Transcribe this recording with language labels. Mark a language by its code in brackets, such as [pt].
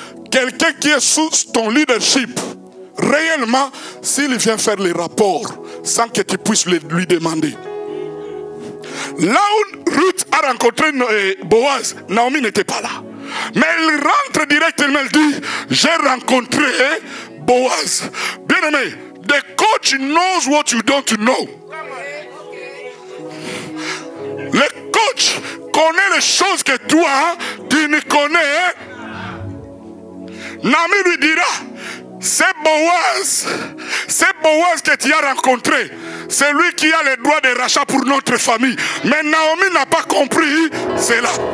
[fr] Quelqu'un qui est sous ton leadership, réellement, s'il vient faire les rapports, sans que tu puisses lui demander. Là où Ruth a rencontré Boaz, Naomi n'était pas là. Mais elle rentre directement, elle dit, j'ai rencontré Boaz. Bien aimé, [en] The coach knows what you don't know. [fr] Le coach connaît les choses que toi, tu ne connais. Naomi lui dira, c'est Boaz que tu as rencontré. C'est lui qui a les droits de rachat pour notre famille. Mais Naomi n'a pas compris cela.